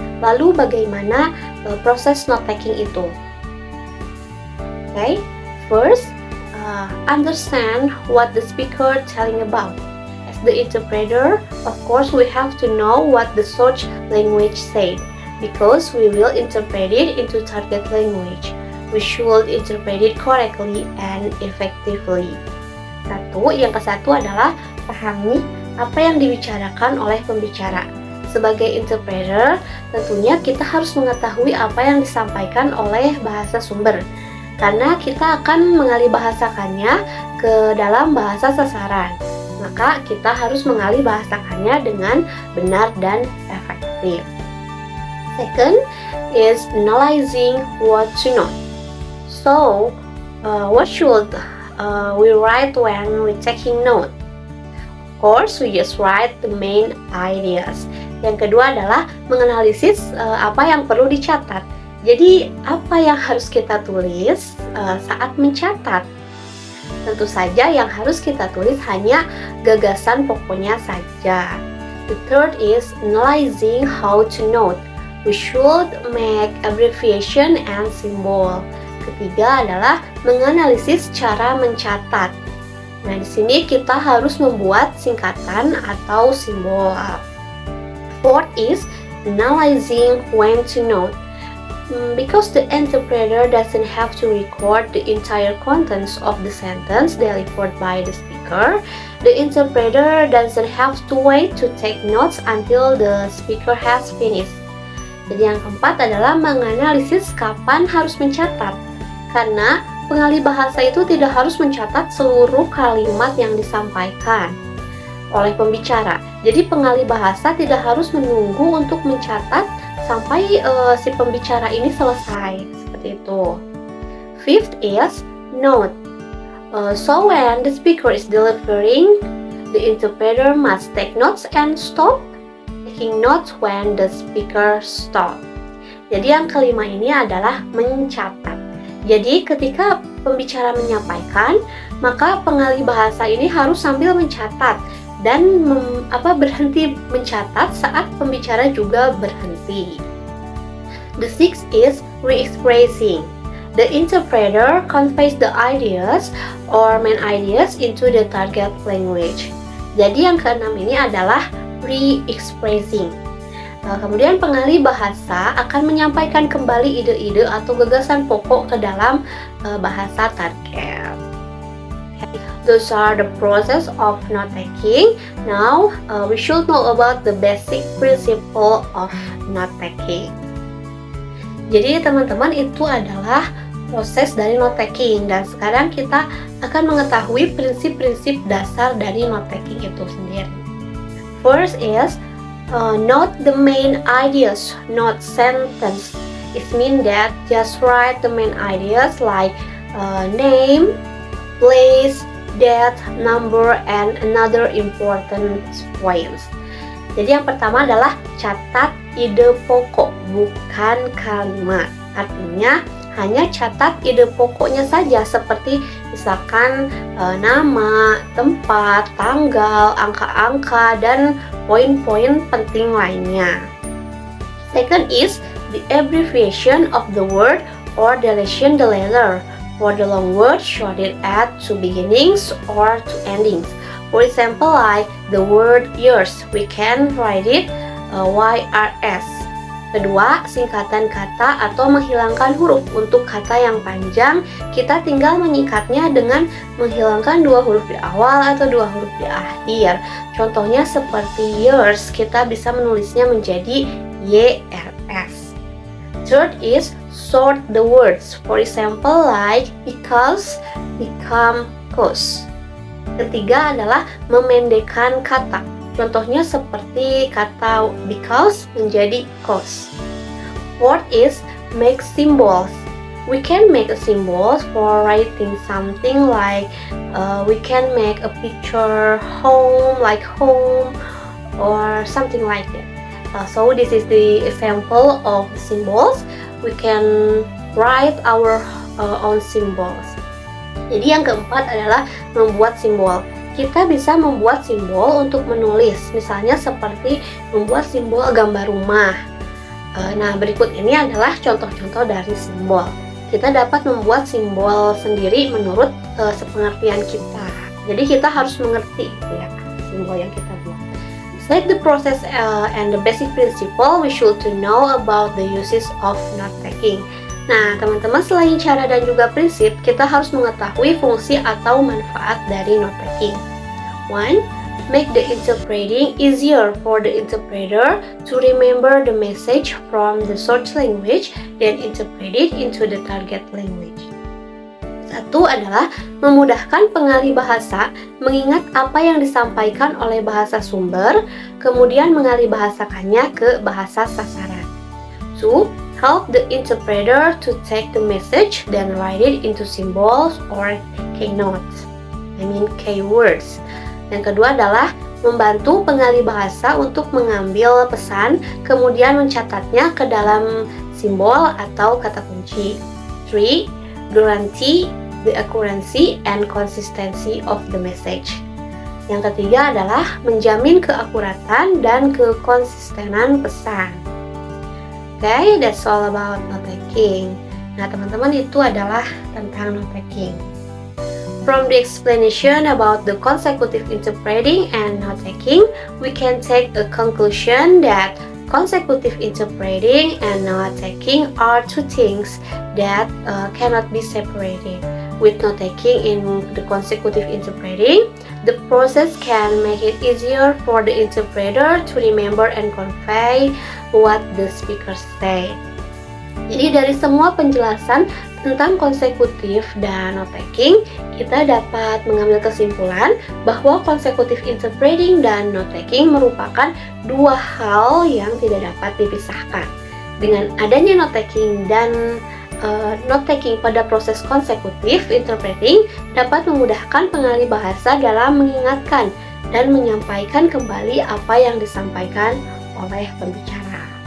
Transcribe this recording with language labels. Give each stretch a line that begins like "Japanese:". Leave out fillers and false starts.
Indonesian: Lalu bagaimana proses note-taking itu?
English: Okay, first, understand what the speaker telling about. As the interpreter, of course, we have to know what the source language said. because we will interpret it into target language. We should interpret it correctly and effectively.
Indonesian: Yang ke-1 adalah pahami apa yang dibicarakan oleh pembicara. Sebagai interpreter, tentunya kita harus mengetahui apa yang disampaikan oleh bahasa sumber, karena kita akan mengalihbahasakannya ke dalam bahasa sasaran. Maka kita harus mengalihbahasakannya dengan benar dan efektif.
English: Second is analyzing what to know. So, what should we write when we taking note? Of course, we just write the main ideas.
Indonesian: Yang kedua adalah menganalisis apa yang perlu dicatat. Jadi, apa yang harus kita tulis saat mencatat? Tentu saja yang harus kita tulis hanya gagasan pokoknya saja.
English: The third is analyzing how to note. We should make abbreviation and symbol.
Indonesian: Ketiga adalah menganalisis cara mencatat. Nah, di sini kita harus membuat singkatan atau simbol.
English: Fourth is analyzing when to note. Because the interpreter doesn't have to record the entire contents of the sentence delivered by the speaker, the interpreter doesn't have to wait to take notes until the speaker has finished.
Indonesian: Jadi yang keempat adalah menganalisis kapan harus mencatat. Karena pengalih bahasa itu tidak harus mencatat seluruh kalimat yang disampaikan oleh pembicara. Jadi pengalih bahasa tidak harus menunggu untuk mencatat sampai si pembicara ini selesai, seperti itu.
English: Fifth is note. So when the speaker is delivering, the interpreter must take notes and stop taking notes when the speaker stop.
Indonesian: Jadi yang kelima ini adalah mencatat. Jadi ketika pembicara menyampaikan, maka pengalih bahasa ini harus sambil mencatat dan berhenti mencatat saat pembicara juga berhenti.
English: The sixth is re-expressing. The interpreter conveys the ideas or main ideas into the target language.
Indonesian: Jadi yang keenam ini adalah re-expressing. Kemudian pengalih bahasa akan menyampaikan kembali ide-ide atau gagasan pokok ke dalam bahasa target.
English: Those are the process of note taking. Now we should know about the basic principle of note taking.
Indonesian: Jadi teman-teman, itu adalah proses dari note taking, dan sekarang kita akan mengetahui prinsip-prinsip dasar dari note taking itu sendiri.
English: First is note the main ideas, not sentence. It means that just write the main ideas like name, place, date, number, and another important points.
Indonesian: Jadi yang pertama adalah catat ide pokok, bukan kalimat. Artinya hanya catat ide pokoknya saja, seperti misalkan nama, tempat, tanggal, angka-angka, dan poin-poin penting lainnya.
English: Second is the abbreviation of the word or deletion the letter. For the long word, short it at two beginnings or two endings. For example, like the word yours, we can write it YRS.
Indonesian: Kedua, singkatan kata atau menghilangkan huruf. Untuk kata yang panjang, kita tinggal menyingkatnya dengan menghilangkan dua huruf di awal atau dua huruf di akhir. Contohnya seperti yours, kita bisa menulisnya menjadi YRS.
English: Third is sort the words. For example, like because, become, cause.
Indonesian: Ketiga adalah memendekkan kata. Contohnya seperti kata because menjadi cause.
English: Fourth is make symbols. We can make a symbol for writing something like we can make a picture home, like home, or something like that. So this is the example of symbols. We can write our own symbols.
Indonesian: Jadi yang keempat adalah membuat simbol. Kita bisa membuat simbol untuk menulis, misalnya seperti membuat simbol gambar rumah. Nah, berikut ini adalah contoh-contoh dari simbol. Kita dapat membuat simbol sendiri menurut sepengertian kita. Jadi kita harus mengerti ya simbol yang kita buat.
English: Like the process and the basic principle, we should to know about the uses of note-taking.
Indonesian: Nah, teman-teman, selain cara dan juga prinsip, kita harus mengetahui fungsi atau manfaat dari note-taking.
English: 1. Make the interpreting easier for the interpreter to remember the message from the source language then interpret it into the target language.
Indonesian: Satu adalah memudahkan pengalih bahasa mengingat apa yang disampaikan oleh bahasa sumber, kemudian mengalih bahasakannya ke bahasa sasaran. 2.
English: Help the interpreter to take the message then write it into symbols or keynotes. Keywords.
Indonesian: Yang kedua adalah membantu pengalih bahasa untuk mengambil pesan, kemudian mencatatnya ke dalam simbol atau kata kunci. 3.
English: Guarantee the accuracy and consistency of the message.
Indonesian: Yang ketiga adalah menjamin keakuratan dan kekonsistenan pesan.
English: Okay, that's all about note-taking.
Indonesian: Nah, teman-teman, itu adalah tentang note-taking.
English: From the explanation about the consecutive interpreting and note-taking, we can take a conclusion that consecutive interpreting and note-taking are two things that cannot be separated. With note-taking in the consecutive interpreting, the process can make it easier for the interpreter to remember and convey what the speaker said.
Indonesian: Jadi dari semua penjelasan tentang konsekutif dan note-taking, kita dapat mengambil kesimpulan bahwa consecutive interpreting dan note-taking merupakan dua hal yang tidak dapat dipisahkan. Dengan adanya note-taking dan note-taking pada proses konsekutif interpreting dapat memudahkan pengalih bahasa dalam mengingatkan dan menyampaikan kembali apa yang disampaikan oleh pembicara.